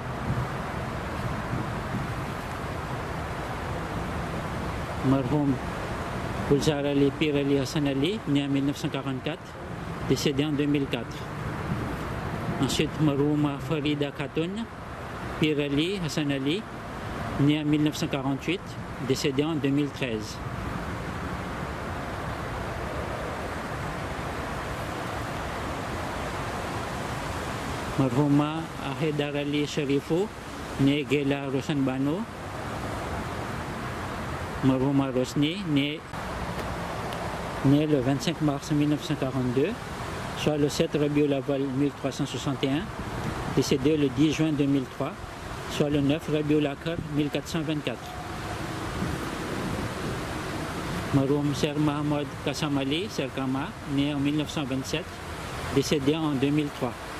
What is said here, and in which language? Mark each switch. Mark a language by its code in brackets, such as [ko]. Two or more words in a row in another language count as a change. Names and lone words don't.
[fr] Marhum Gulzar Ali Pir Ali Hassan Ali, né en 1944, décédé en 2004. Ensuite, Marhuma Farida Khatoun Pir Ali Hassan Ali, né en 1948, décédé en 2013. Marhuma Ahedar Ali Sharifou, né Gela Rosan Bano. Marhuma Rosni, né le 25 mars 1942, soit le 7 Rabiul Awwal 1361, décédé le 10 juin 2003, soit le 9 Rabiul Akhir 1424. Marhum Ser Mahamad Kassam Ali Serkama, né en 1927, décédé en 2003.